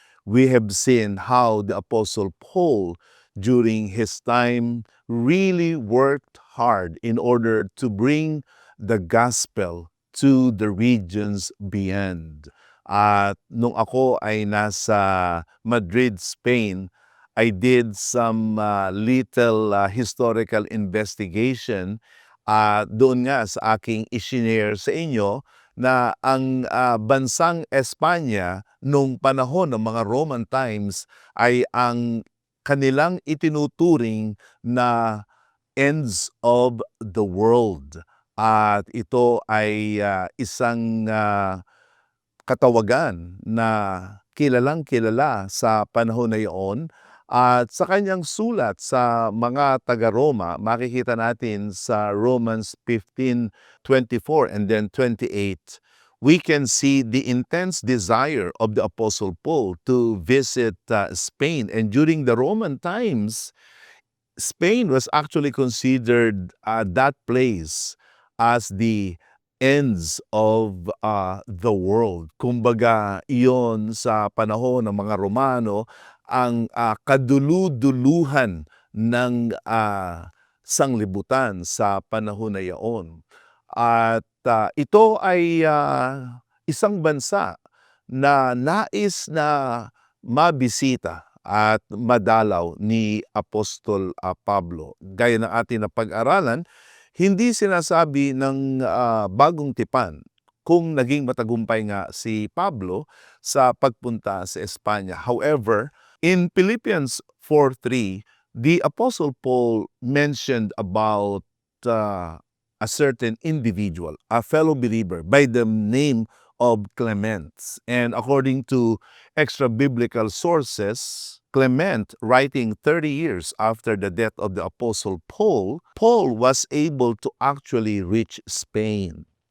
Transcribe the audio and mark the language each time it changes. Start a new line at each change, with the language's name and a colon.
English: We have seen how the Apostle Paul, during his time, really worked hard in order to bring the gospel to the regions beyond.
Filipino: At nung ako ay nasa
English: Madrid, Spain, I did some little historical investigation.
Filipino: Doon nga sa aking isinare sa inyo na ang bansang Espanya nung panahon ng mga Roman times ay ang kanilang itinuturing na
English: ends of the world.
Filipino: At ito ay isang katawagan na kilalang kilala sa panahon na iyon. At sa kanyang sulat sa mga taga-Roma, makikita natin sa
English: Romans 15:24 and then 28, we can see the intense desire of the Apostle Paul to visit Spain. And during the Roman times, Spain was actually considered that place as the ends of the world.
Filipino: Kumbaga, iyon sa panahon ng mga Romano ang kadulu-duluhan ng sanglibutan sa panahon na iyon. At ito ay isang bansa na nais na mabisita at madalaw ni Apostol Pablo. Gaya ng ating napag-aralan, hindi sinasabi ng bagong tipan kung naging matagumpay nga si Pablo sa pagpunta sa Espanya.
English: However, in Philippians 4:3, the Apostle Paul mentioned about a certain individual, a fellow believer by the name of Clement. And according to extra-biblical sources, Clement, writing 30 years after the death of the Apostle Paul, Paul was able to actually reach Spain.